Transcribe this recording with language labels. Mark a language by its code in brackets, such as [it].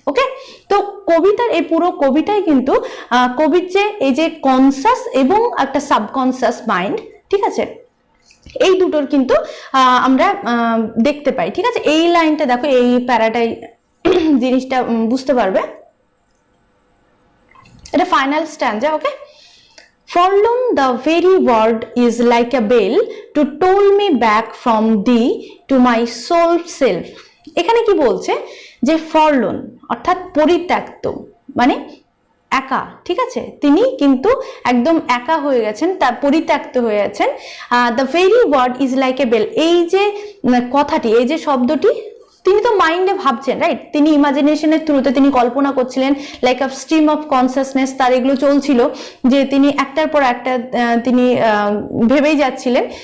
[bn] ওকে, তো কবিতার এই পুরো কবিতায় কিন্তু কবির যে এই যে কনসাস এবং একটা সাবকনসাস মাইন্ড, ঠিক আছে, এই দুটোর কিন্তু আমরা দেখতে পাই, ঠিক আছে। এই লাইনটা দেখো, এই প্যারাটাই জিনিসটা বুঝতে পারবে, এটা final স্ট্যান্জা। [en] Okay, Forlorn the very word is like a bell to toll me back from thee to my soul self. [bn] এখানে কি বলছে যে ফরলোন অর্থাৎ পরিত্যক্ত, মানে একা, ঠিক আছে, তিনি কিন্তু একদম একা হয়ে গেছেন, তার পরিত্যক্ত হয়ে গেছেন। [en] the very word is like a bell, [bn] এই যে কথাটি, এই যে শব্দটি, তিনি তো মাইন্ডে ভাবছেন, রাইট, তিনি ইমাজিনেশনের থ্রুতে তিনি কল্পনা করছিলেন, [en] like a stream of consciousness, [bn] তার এগুলো চলছিল যে তিনি একটার পর একটা তিনি ভেবেই যাচ্ছিলেন।